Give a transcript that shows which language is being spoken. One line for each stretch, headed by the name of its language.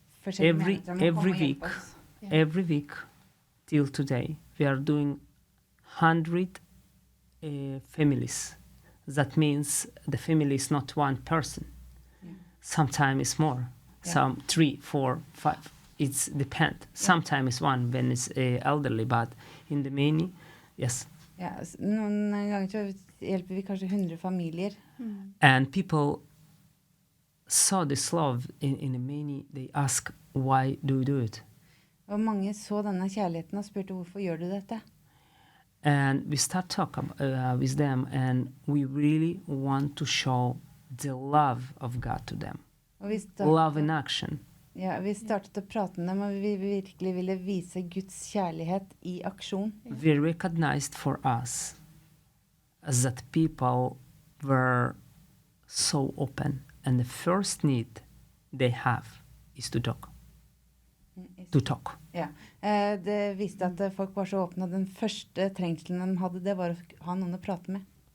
Norwegian: forskjellige menigheter om å komme og hjelpe oss.
English: Every week till today, we are doing 100 families. That means the family is not one person. Sometimes it's more. Yeah. Some 3, 4, 5. It's depend. Sometimes it's one when it's elderly, but in the many, yes.
Norwegian: Ja, noen ganger så hjelper vi kanskje 100 familier.
English: And people saw this love in the many. They ask, why do you do it?
Norwegian: Og mange så denne kjærligheten og spurte hvorfor gjør du dette?
English: And we start talking with them, and we really want to show the love of God to them.
Norwegian: Og vi
English: Love in action.
Norwegian: Ja, vi startet å prate med dem, og vi virkelig ville vise Guds kjærlighet i aksjon.
English: We recognized for us that people were so open, and the first need they have is to talk. To talk.
Norwegian: Ja. Det viste at folk var så åpne, og den første trengselen de hadde, det var å ha noen å prate med.